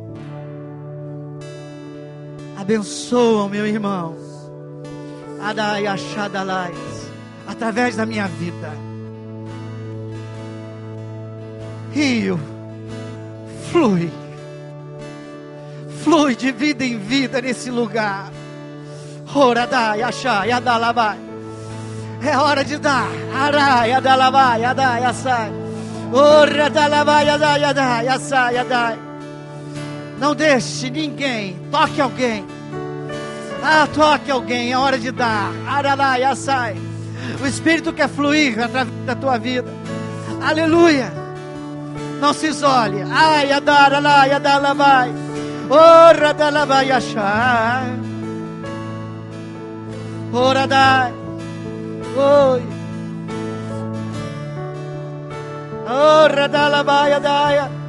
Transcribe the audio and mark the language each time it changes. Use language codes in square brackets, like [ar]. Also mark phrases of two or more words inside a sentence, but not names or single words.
[pt] Abençoa o meu irmão através da minha vida. rio flui. Flui de vida em vida nesse lugar. Oradai, achai, adalabai. É hora de dar. Arai, adalabai, adai, assai. Oradalabai, adai, adai, assai, adai. Não deixe ninguém. Toque alguém. Toque alguém. É hora de dar. Arai, assai. O Espírito quer fluir através da tua vida. Aleluia. Não se isole. Ai, adar, alai, adalabai. Ora dalabai achai. Ora dai. Oi. Ora dalabai adaia.